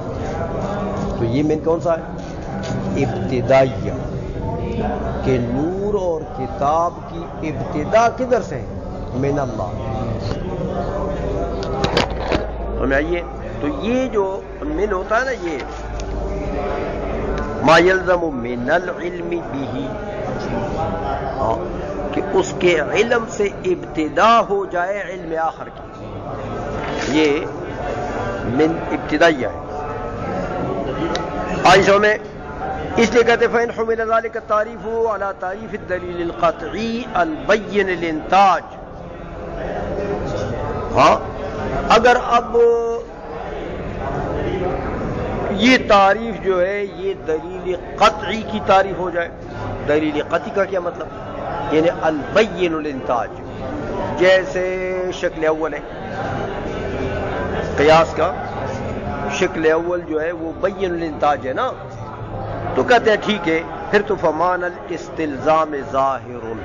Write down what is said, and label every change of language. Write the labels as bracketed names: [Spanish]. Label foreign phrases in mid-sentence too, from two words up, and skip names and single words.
[Urdu] تو یہ من کون سا ہے؟ ابتدائیہ، کہ نور اور کتاب کی ابتدا کدھر سے ہے؟ [Arabic] من اللہ. [Urdu] ہمیں آئیے تو یہ جو من ہوتا ہے نا، یہ [Arabic] ما یلزم من العلم به، [Urdu] کہ اس کے علم سے ابتدا ہو جائے علم آخر کی، یہ من ابتدائیہ ہے. آئیسوں میں اس لیے کہتے [Arabic] فَإِنْ حُمِلَ ذَلِكَ التَّعْرِيفُ عَلَى تَعْرِيفِ الدَّلِيلِ الْقَطْعِي الْبَيِّنِ الْإِنْتَاجِ. [Urdu] ہاں اگر اب یہ تعریف جو ہے یہ دلیل قطعی کی تعریف ہو جائے. دلیل قطعی کا کیا مطلب؟ یعنی [Arabic] البین الانتاج، [Urdu] جیسے شکل اول ہے قیاس کا، شکل اول جو ہے وہ [Arabic] بین الانتاج [Urdu] ہے نا، تو کہتے ہیں ٹھیک ہے پھر تو [Arabic] فمان الاستلزام ظاہر.